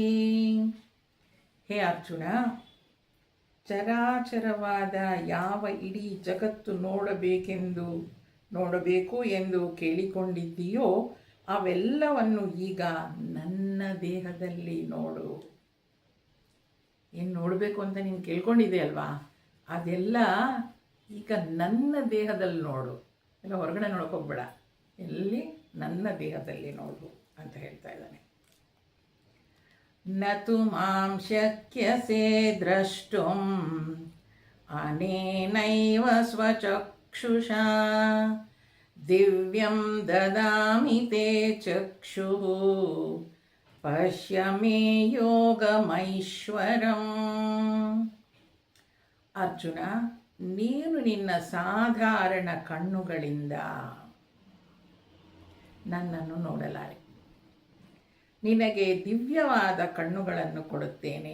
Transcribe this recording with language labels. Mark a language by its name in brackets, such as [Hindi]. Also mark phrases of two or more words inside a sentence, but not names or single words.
[Kannada] ಹೇ ಅರ್ಜುನ, ಚರಾಚರವಾದ ಯಾವ ಇಡೀ ಜಗತ್ತು ನೋಡಬೇಕು ಎಂದು ಕೇಳಿಕೊಂಡಿದ್ದೀಯೋ ಅವೆಲ್ಲವನ್ನು ಈಗ ನನ್ನ ದೇಹದಲ್ಲಿ ನೋಡು. ಏನು ನೋಡಬೇಕು ಅಂತ ನೀನು ಕೇಳ್ಕೊಂಡಿದ್ದೆ ಅಲ್ವಾ, ಅದೆಲ್ಲ ಈಗ ನನ್ನ ದೇಹದಲ್ಲಿ ನೋಡು. ಎಲ್ಲ ಹೊರಗಡೆ ನೋಡೋಕ್ಕೋಗ್ಬೇಡ, ಎಲ್ಲಿ ನನ್ನ ದೇಹದಲ್ಲಿ ನೋಡು ಅಂತ ಹೇಳ್ತಾ ಇದ್ದಾನೆ. [Sanskrit] ನತು ಮಾಂ ಶಕ್ಯಸೆ ದ್ರಷ್ಟುಂ ಅನೇನೈವ ಸ್ವಚಕ್ಷುಷಾ ದಿವ್ಯಂ ದದಾಮಿ ತೇ ಚಕ್ಷುಃ ಪಶ್ಯ ಮೇ ಯೋಗಮೈಶ್ವರಂ. [Kannada] ಅರ್ಜುನ, ನೀನು ನಿನ್ನ ಸಾಧಾರಣ ಕಣ್ಣುಗಳಿಂದ ನನ್ನನ್ನು ನೋಡಲಾರೆ. ನಿನಗೆ ದಿವ್ಯವಾದ ಕಣ್ಣುಗಳನ್ನು ಕೊಡುತ್ತೇನೆ.